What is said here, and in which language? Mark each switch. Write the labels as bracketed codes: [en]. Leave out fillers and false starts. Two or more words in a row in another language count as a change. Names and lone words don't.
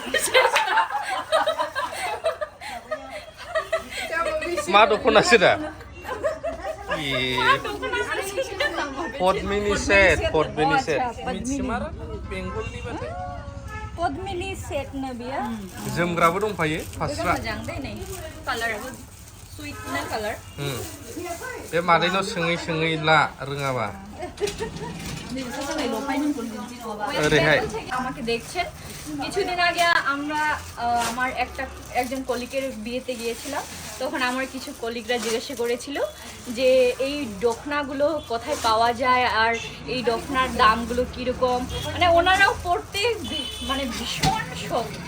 [trp] मा दखनासो दा पद्मिनी सेट मिथिमार बेंगलनि बाथाय पद्मिनी सेट नो बियो जोमग्राबो दंफायो फास्रा मोजां दै नै कालाराबो सुइट ना कालार बे मादैनाव सोङै सोङै ला रोङाबा ओरैहाय [bn] আমাকে দেখছেন কিছুদিন আগে আমরা আমার একজন কলিগের বিয়েতে গিয়েছিলাম তখন আমার কিছু কলিগরা জিজ্ঞাসা করেছিল যে এই দখনাগুলো কোথায় পাওয়া যায় আর এই দখনার দামগুলো কিরকম মানে ওনারাও পড়তে মানে ভীষণ শখ